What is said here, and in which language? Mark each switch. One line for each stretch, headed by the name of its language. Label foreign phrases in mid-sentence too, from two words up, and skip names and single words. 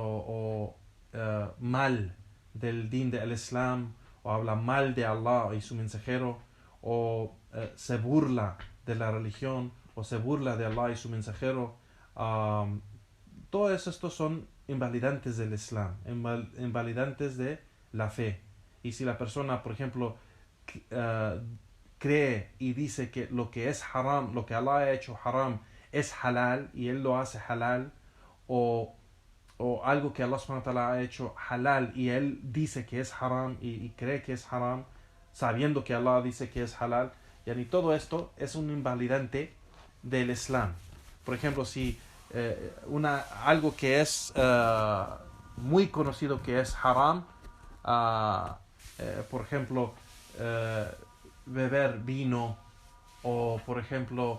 Spanish: mal del din del Islam, o habla mal de Allah y su mensajero, o se burla de la religión, o se burla de Allah y su mensajero, todos estos son invalidantes del Islam, invalidantes de la fe. Y si la persona, por ejemplo, cree y dice que lo que es haram, lo que Allah ha hecho haram, es halal, y él lo hace halal, o algo que Allah
Arabic: سبحانه وتعالى
Spanish: ha hecho halal y él dice que es haram y cree que es haram, sabiendo que Allah dice que es halal, y todo esto es un invalidante del Islam. Por ejemplo, si algo que es muy conocido que es haram, por ejemplo, beber vino, o por ejemplo